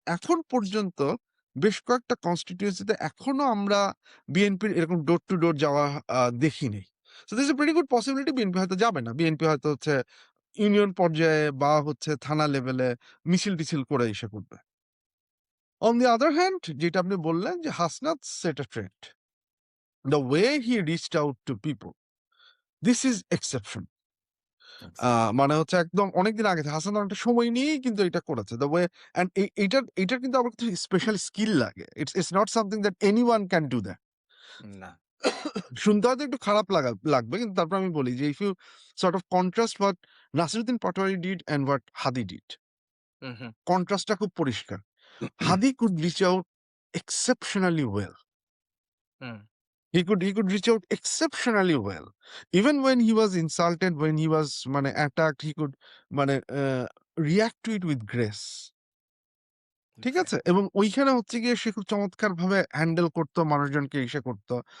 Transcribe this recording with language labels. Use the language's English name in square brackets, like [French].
[Bangla] এখন পর্যন্ত বেশ কয়েকটা কনস্টিটিউয়েন্সিতে এখনো আমরা বিএনপির এরকম ডোর টু ডোর যাওয়া দেখি নাই। [English] so this is a pretty good possibility [Bangla] BNP হয়তো যাবে না। বিএনপি হয়তো হচ্ছে ইউনিয়ন পর্যায়ে বা হচ্ছে থানা লেভেলে মিছিল-টিছিল করে ইসে করবে। [English] On the other hand, [Bangla] যেটা আপনি বললেন যে [English] Hasnat set a trend. The way he reached out to people, this is exception. Exactly. [Bangla] মানে হচ্ছে একদম অনেকদিন আগে থেকে হাসান অনেকটা সময় নিয়েই কিন্তু এটা করেছে। [English] The way, and [Bangla] এইটার কিন্তু আবার কিছু স্পেশাল স্কিল লাগে। [English] It's not something that anyone can do that. [Bangla] না। শুনতে হয়তো একটু খারাপ লাগবে, কিন্তু তারপর আমি বলি যে [English] if you sort of contrast what Nasiruddin Patwari did and what Hadi did, hmm, hmm. [Bangla] কন্ট্রাস্টটা খুব পরিষ্কার। [English] Hadi could reach out exceptionally well. Hmm, He could reach out exceptionally well. Even when he was insulted, when he was মানে attacked, he could মানে react to it with grace. [Bangla] ঠিক আছে? [English] Exactly. [Bangla] এবং ওইখানে হচ্ছে গিয়ে সে খুব চমৎকারভাবে হ্যান্ডেল করতো, মানুষজনকে ইসে করতো।